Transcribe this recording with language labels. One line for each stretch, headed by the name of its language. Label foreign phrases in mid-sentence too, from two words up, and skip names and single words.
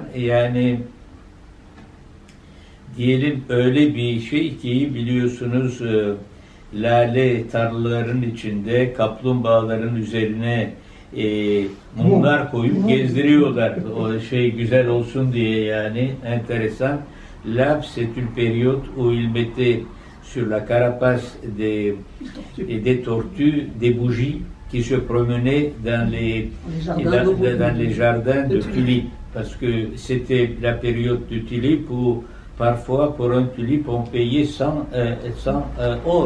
Turkish: Yani diyelim öyle bir şey ki biliyorsunuz lale tarlaların içinde kaplumbağaların üzerine mumlar koyup gezdiriyorlar. O şey güzel olsun diye yani enteresan.
French: Là, c'est une période où il mettait sur la carapace des tortues des bougies qui se promenaient dans les jardins de tulipes. Parce que c'était la période de tulipes où parfois pour un tulipe on payait 100 or.